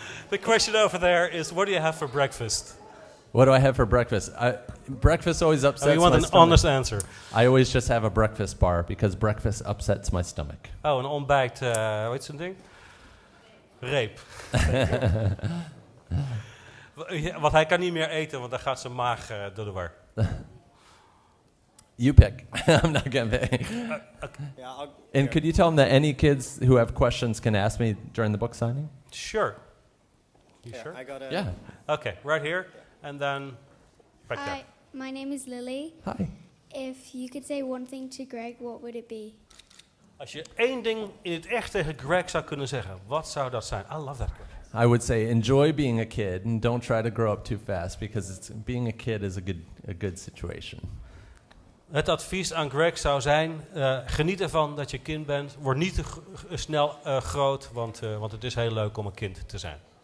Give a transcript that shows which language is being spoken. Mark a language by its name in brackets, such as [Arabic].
[English] The question over there is, what do you have for breakfast? What do I have for breakfast? Breakfast always upsets my stomach. You want an honest answer. I always just have a breakfast bar because breakfast upsets my stomach. [Dutch] Oh, een ontbijt, hoe heet zo'n ding? Reep. Want hij kan niet meer eten, want dan gaat zijn maag door de war. [English] You pick. I'm not going to pick. Okay. And could you tell them that any kids who have questions can ask me during the book signing? Sure. You sure? I got Yeah. Okay, right here, and then right there. Hi, my name is Lily. Hi. If you could say one thing to Greg, what would it be? [Dutch] Als je 1 ding in het echt tegen Greg zou kunnen zeggen, wat zou dat zijn? [English] I love that. I would say enjoy being a kid and don't try to grow up too fast because being a kid is a good situation. [Dutch] Het advies aan Greg zou zijn, geniet ervan dat je kind bent. Word niet te snel groot, want het is heel leuk om een kind te zijn.